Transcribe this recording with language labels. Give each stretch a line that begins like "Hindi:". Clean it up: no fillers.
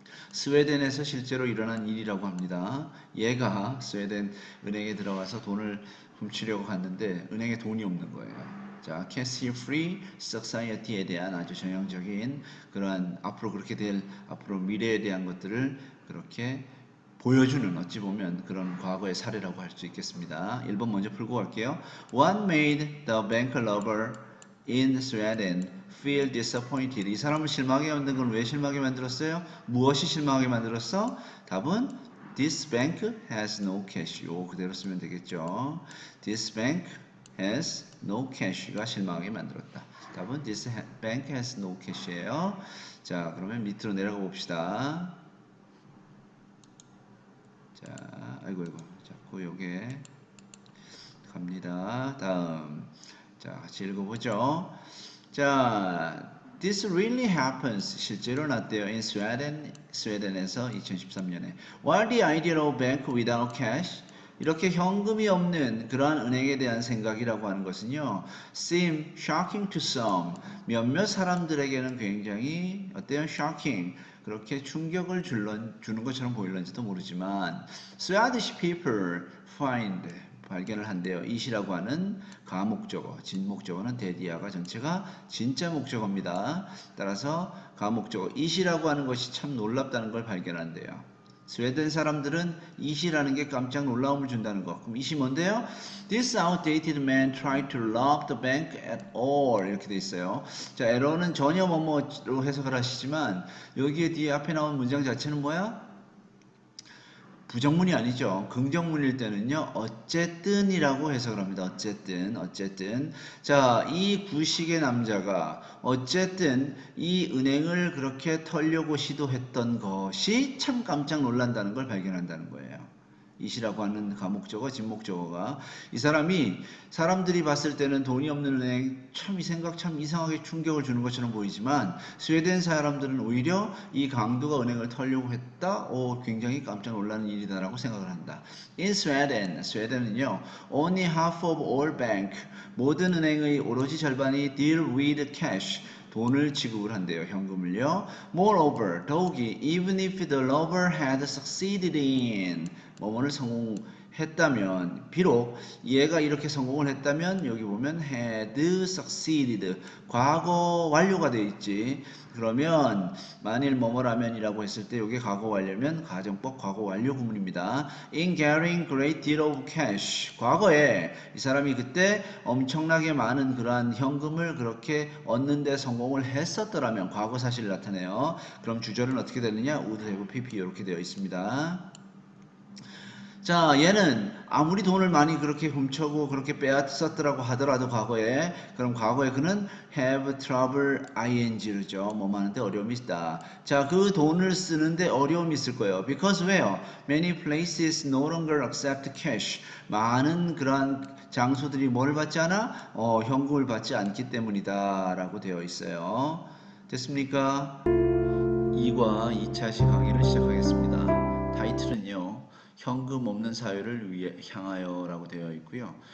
Korean: 스웨덴에서 실제로 일어난 일이라고 합니다. 얘가 스웨덴 은행에 들어가서 돈을 훔치려고 갔는데 은행에 돈이 없는 거예요. 자, 캐시 프리 society에 대한 아주 전형적인 그러한 앞으로 그렇게 될 앞으로 미래에 대한 것들을 그렇게 보여주는 어찌 보면 그런 과거의 사례라고 할 수 있겠습니다. 1번 먼저 풀고 갈게요.
English: What made the bank robber in Sweden feel disappointed?
Korean: 이 사람을 실망하게 만든 건 왜 실망하게 만들었어요? 무엇이 실망하게 만들었어? 답은
English: This bank has no cash.
Korean: 요 그대로 쓰면 되겠죠.
English: This bank has no cash가
Korean: 실망하게 만들었다. 답은
English: This bank has no cash예요.
Korean: 자, 그러면 밑으로 내려가 봅시다. 자, 아이고, 자꾸 요게 갑니다. 다음. 자, 같이 읽어보죠. 자,
English: this really happens.
Korean: 실제로 났대요.
English: In Sweden,
Korean: 스웨덴에서 2013년에.
English: While the idea of bank without cash,
Korean: 이렇게 현금이 없는 그러한 은행에 대한 생각이라고 하는 것은요,
English: seem shocking to some.
Korean: 몇몇 사람들에게는 굉장히 어때요?
English: shocking.
Korean: 그렇게 충격을 주는 것처럼 보일런지도 모르지만
English: Swedish people find
Korean: 발견을 한대요. it이라고 하는 가목적어, 진목적어는 대디아가 전체가 진짜 목적어입니다. 따라서 가목적어 it이라고 하는 것이 참 놀랍다는 걸 발견한대요. 스웨덴 사람들은 it이라는 게 깜짝 놀라움을 준다는 거. 그럼 it이 뭔데요?
English: This outdated man tried to rob the bank at all.
Korean: 이렇게 돼 있어요. 자, 에러는 전혀 뭐뭐로 해석을 하시지만 여기에 뒤에 앞에 나온 문장 자체는 뭐야? 부정문이 아니죠. 긍정문일 때는요, 어쨌든이라고 해석을 합니다. 어쨌든. 자, 이 구식의 남자가 어쨌든 이 은행을 그렇게 털려고 시도했던 것이 참 깜짝 놀란다는 걸 발견한다는 거예요. it이라고 하는 가목적어, 진목적어가 이 사람이 사람들이 봤을 때는 돈이 없는 은행 참 이 생각 참 이상하게 충격을 주는 것처럼 보이지만 스웨덴 사람들은 오히려 이 강도가 은행을 털려고 했다? 굉장히 깜짝 놀라는 일이다라고 생각을 한다.
English: In Sweden,
Korean: 스웨덴은요,
English: only half of all bank,
Korean: 모든 은행의 오로지 절반이
English: deal with cash,
Korean: 돈을 지급을 한대요. 현금을요.
English: Moreover,
Korean: 더욱이
English: even if the robber had succeeded in
Korean: 뭐뭐를 성공했다면 비록 얘가 이렇게 성공을 했다면 여기 보면
English: had succeeded
Korean: 과거 완료가 되어 있지. 그러면 만일 뭐뭐라면이라고 했을 때 이게 과거 완료면 가정법 과거 완료 구문입니다.
English: In getting great deal of cash
Korean: 과거에 이 사람이 그때 엄청나게 많은 그러한 현금을 그렇게 얻는 데 성공을 했었더라면 과거 사실을 나타내요. 그럼 주절은 어떻게 되느냐? would have pp 이렇게 되어 있습니다. 자, 얘는 아무리 돈을 많이 그렇게 훔쳐고 그렇게 빼앗았더라고 하더라도 과거에 그럼 과거에 그는
English: have trouble ing
Korean: 르죠. 뭐 하는데 어려움이 있다. 자, 그 돈을 쓰는데 어려움이 있을 거예요.
English: Because
Korean: 왜요?
English: Many places no longer accept cash.
Korean: 많은 그러한 장소들이 뭘 받지 않아? 현금을 받지 않기 때문이다 라고 되어 있어요. 됐습니까? 2과 2차 강의를 시작하겠습니다. 타이틀은요, 현금 없는 사회를 향하여 라고 되어 있고요.